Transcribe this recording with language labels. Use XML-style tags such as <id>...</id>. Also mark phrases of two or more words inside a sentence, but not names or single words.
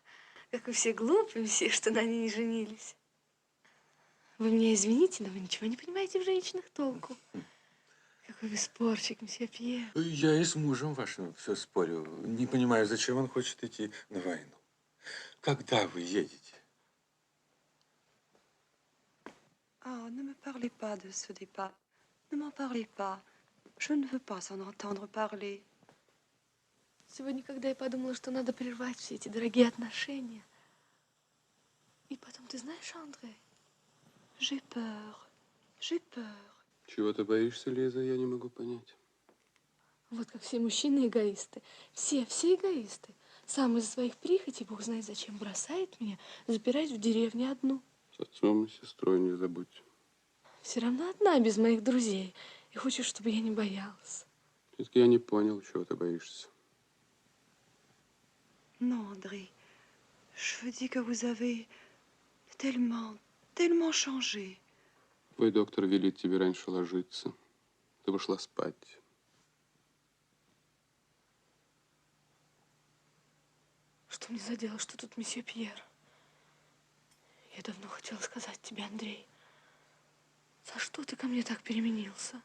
<ru>Как вы все глупые, все, что на ней не женились. Вы меня извините, но вы ничего не понимаете в женщинах толку. Какой вы спорщик, мсье Пьер. Я и с мужем вашим все спорю. Не понимаю, зачем он хочет идти на войну. Когда вы едете?</ru> <fr>Oh, ne me parlez pas de ce départ. Ne m'en parlez pas. Je ne veux pas en entendre parler.</fr> <ru>Сегодня, когда я подумала, что надо прервать все эти дорогие отношения. И потом, ты знаешь, Андре,</ru> <fr>j'ai peur. J'ai peur.</fr> <ru>Чего ты боишься, Лиза, я не могу понять. Вот как все мужчины эгоисты. Все эгоисты. Сам из-за своих прихотей, бог знает зачем, бросает меня, запирает в деревне одну. С отцом и сестрой не забудь. Все равно одна, без моих друзей. И хочешь, чтобы я не боялась. Все-таки я не понял, чего ты боишься.</ru> <fr>Non, André. Je veux dire que vous avez tellement changé.</fr> <ru>Твой доктор велит тебе раньше ложиться. Ты пошла спать. Что мне за дело, что тут месье Пьер? Я давно хотела сказать тебе, Андрей. За что ты ко мне так переменился?</ru>